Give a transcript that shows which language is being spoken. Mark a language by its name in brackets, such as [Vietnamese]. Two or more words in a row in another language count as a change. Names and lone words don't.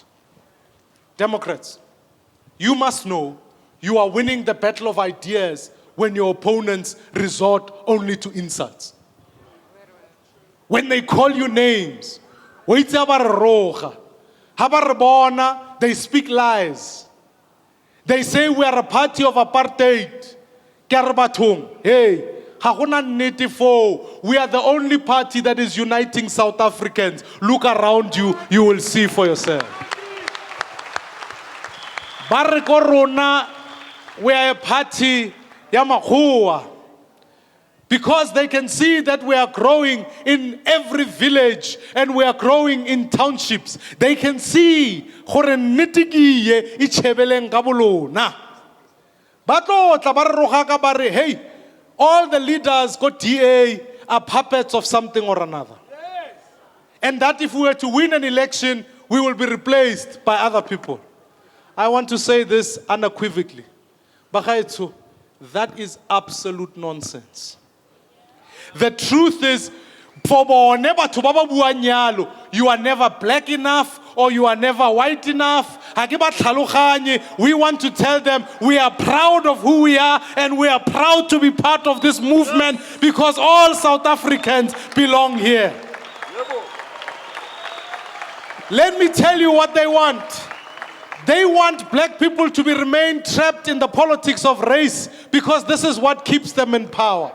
[English] Democrats, you must know you are winning the battle of ideas when your opponents resort only to insults. When they call you names, they speak lies. They say we are a party of apartheid. [Tswana] Hey, Ha gona nnete foo. [English] We are the only party that is uniting South Africans. Look around you, you will see for yourself. [Tswana] Ba re ko rona, [English] we are a party [Tswana] ya makgowa. [English] Because they can see that we are growing in every village and we are growing in townships. They can see [Tswana] gore nnete ke ye e tshebeleng ka bolona. Ba tlo tla ba re roga ka ba re, [English] hey, all the leaders go DA are puppets of something or another. And that if we were to win an election, we will be replaced by other people. I want to say this unequivocally. Bagaetsho, that is absolute nonsense. The truth is, for [Tswana] batho ba ba buang nyalo, [English] you are never black enough or you are never white enough. [Tswana] Ha ke ba tlhaloganye. [English] We want to tell them we are proud of who we are and we are proud to be part of this movement because all South Africans belong here. Let me tell you what they want. They want black people to remain trapped in the politics of race because this is what keeps them in power.